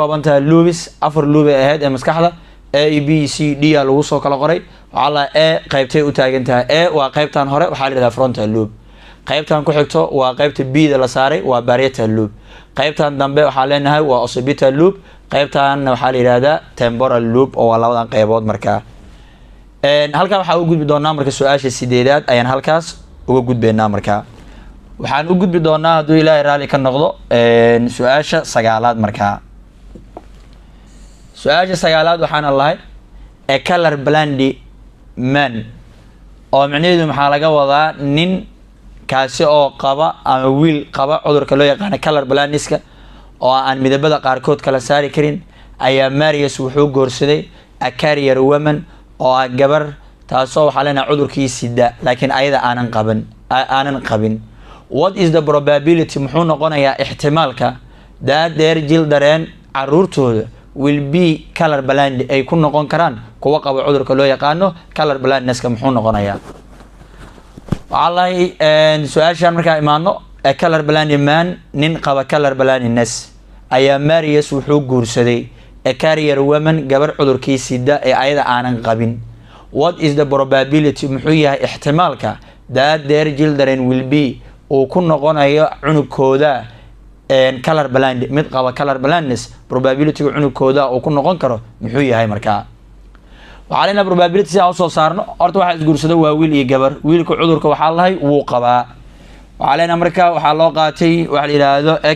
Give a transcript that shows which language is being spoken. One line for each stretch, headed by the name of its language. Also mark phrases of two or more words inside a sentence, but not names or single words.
Somali: kooban tahay loops afar loop ee ahayd ee maskaxda A B C D lagu soo kala qoray waxaa la A qaybtay u taagan tahay A waa qaybtan hore waxaa la yiraahdaa
English: frontal loop
Somali: qaybtan ku xigto waa qaybta B da la saaray waa
English: parietal loop
Somali: qaybtan dambe waxaa leenahay waa
English: occipital loop
Somali: qaybtan waxaa la yiraahdaa
English: temporal loop
Somali: oo waa labadan qaybood markaa halkaa waxaa u gudbi doonaa marka su-aasha 8aad ayaan halkaas uga gudbeynaa markaa waxaan u gudbi doonaa hadduu ilaahay raali ka noqdo su-aasha 9aad markaa su-aasha 9aad waxaana lahay
English: a color blind man
Somali: oo micnaheedu maxaa laga wadaa nin kaasi oo qaba ama wiil qaba cudurka loo yaqaan
English: color blindness-ka
Somali: oo aan midabada qaarkood kala saari karin ayaa Marius wuxuu goorsaday
English: a career woman
Somali: oo ah gabar taasoo waxaa leenahay cudurkii sida laakiin ayada aanan qabin
English: what is the probability
Somali: muxuu noqonayaa ixtimaalka
English: that their children
Somali: caruurtooda
English: will be color blind
Somali: ay ku noqon karaan kuwa qaba cudurka loo yaqaano
English: color blindness-ka
Somali: muxuu noqonayaa wallahi su-aashan markaa imaano a
English: color blind man
Somali: nin qaba
English: color blindness
Somali: ayaa Marius wuxuu guursaday
English: a career woman
Somali: gabar cudurkii sida ee ayada aanan qabin
English: what is the probability
Somali: muxuu yahay ixtimaalka
English: that their children will be
Somali: oo ku noqonayo cunugkooda
English: color blind
Somali: mid qaba
English: color blindness
Somali: probability cunugkooda oo ku noqon karo muxuu yahay markaa waxaa leena probability si aan soo saarno horta waxa isguursado waa wiil iyo gabar wiilku cudurka waxaa lahay wuu qabaa waxaa leena marka waxaa loo qaatay waxa la yiraahdo